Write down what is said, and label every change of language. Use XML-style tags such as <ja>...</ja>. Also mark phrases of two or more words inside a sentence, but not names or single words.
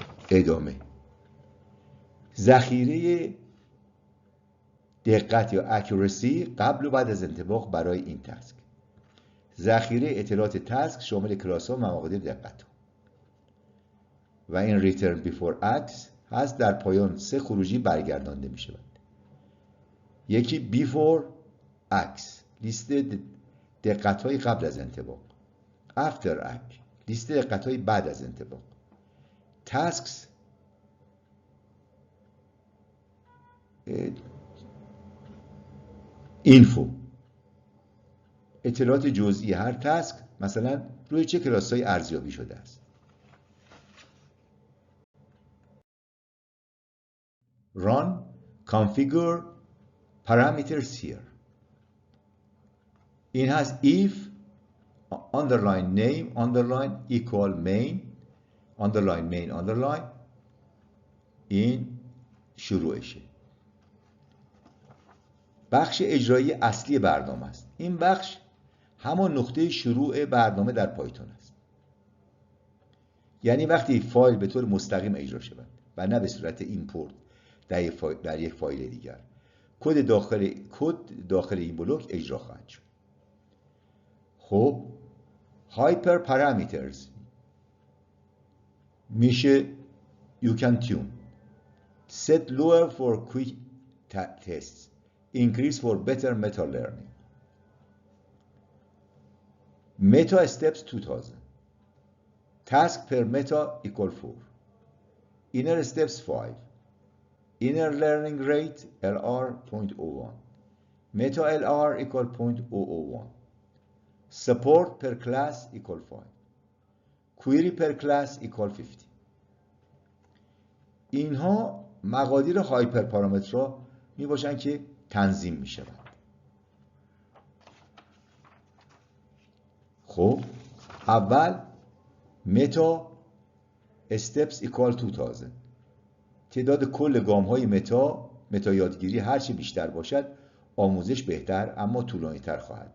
<fa>ادامه. ذخیره دقت یا accuracy قبل و بعد از انطباق برای این تسک. ذخیره اطلاعات تسک شامل کلاس ها و مواقع دقت ها. و این</fa> <en>return before acts</en> <fa>هست در پایان 3 خروجی برگردانده می شود. یکی</fa> <en>before acts</en> <fa>لیست دقت های قبل از انطباق.</fa> <en>after act</en> <fa>لیست دقت های بعد از انطباق. tasks اینفو اطلاعات جزئی هر تسک، مثلا روی چه کلاس‌های ارزیابی شده است.</fa> <en>run configure parameters here.</en> <fa>این هست</fa> <en>if underline name underline equal main underline</en> <fa>این شروعشه. بخش اجرایی اصلی برنامه است. این بخش همان نقطه شروع برنامه در پایتون است. یعنی وقتی فایل به طور مستقیم اجرا شود و نه به صورت ایمپورت در یک فایل دیگر، کد داخل این بلوک اجرا خواهد شد.</fa> <en>خب hyper parameters میشه you can tune set lower for quick tests increase for better meta learning. Meta steps 2000 task per meta equal 4 inner steps 5 inner learning rate LR 0.01 meta LR equal 0.001 support per class equal 5 query per class equal 50.</en> <fa>اینها مقادیر هایپر پارامترها می باشند که تنظیم می شود. خب اول</fa> <en>meta steps equal</en> <fa>2000 تعداد کل گام های متا یادگیری هرچی بیشتر باشد آموزش بهتر اما طولانی تر خواهد.</fa>